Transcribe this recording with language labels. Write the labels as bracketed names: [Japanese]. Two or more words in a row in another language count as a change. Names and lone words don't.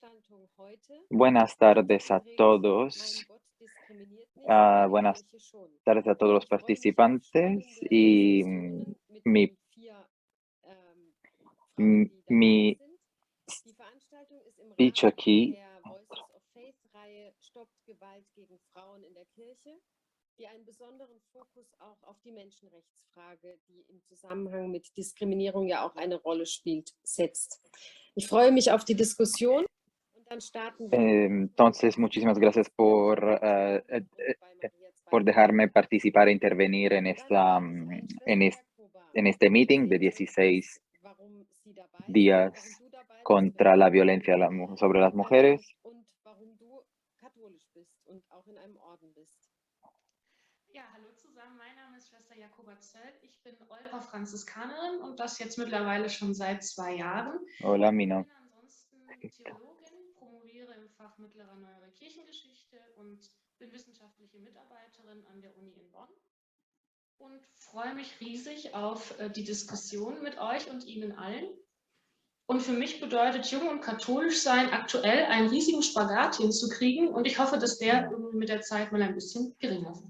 [Spanish] Buenas tardes a todos. Buenas tardes a todos los participantes y mi speech aquí. [German] Die einen besonderen Fokus auch auf die Menschenrechtsfrage, die im Zusammenhang mit Diskriminierung ja auch eine Rolle spielt, setzt. Ich freue mich auf die Diskussion und dann starten wir. [Spanish] Entonces, muchísimas gracias por dejarme participar e intervenir en este meeting de 16 días contra la violencia sobre las mujeres. [German] Ja, hallo zusammen, mein Name ist Schwester Jakoba Zöll. Ich bin Olper Franziskanerin und das jetzt mittlerweile schon seit 2 Jahren. [Spanish] Hola, mi [German] Ich [Spanish] nombre. [German] bin ansonsten Theologin, promoviere im Fach Mittlere Neuere Kirchengeschichte und bin wissenschaftliche Mitarbeiterin an der Uni in Bonn und freue mich riesig auf die Diskussion mit euch und Ihnen allen. Und für mich bedeutet jung und katholisch sein aktuell einen riesigen Spagat hinzukriegen und ich hoffe, dass der irgendwie mit der Zeit mal ein bisschen geringer wird.